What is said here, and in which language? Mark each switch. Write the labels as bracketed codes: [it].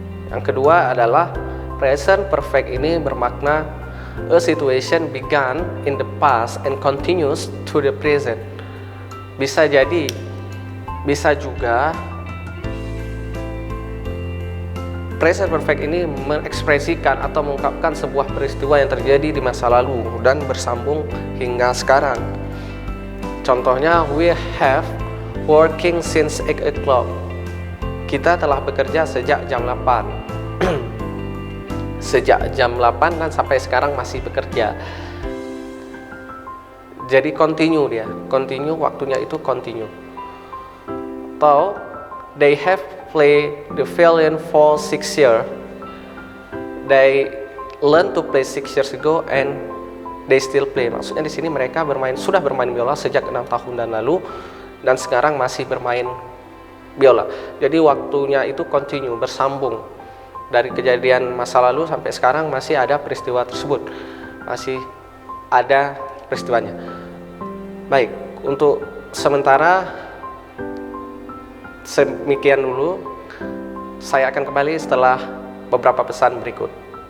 [id] Yang kedua adalah present perfect ini bermakna [en] a situation began in the past and continues to the present. [id] Bisa jadi, bisa juga present perfect ini mengekspresikan atau mengungkapkan sebuah peristiwa yang terjadi di masa lalu dan bersambung hingga sekarang. [en] Contohnya, we have working since 8 o'clock. [id] Kita telah bekerja sejak jam 8. Sejak jam 8 dan sampai sekarang masih bekerja. Jadi continue dia. Continue, waktunya itu continue. [en] Atau they have played the violin for 6 years. They learned to play 6 years ago and they still play. [id] Maksudnya di sini mereka sudah bermain biola sejak 6 tahun dan lalu, dan sekarang masih bermain biola. Jadi waktunya itu continue, bersambung. Dari kejadian masa lalu sampai sekarang masih ada peristiwa tersebut. Masih ada peristiwanya. Baik, untuk sementara demikian dulu. Saya akan kembali setelah beberapa pesan berikut.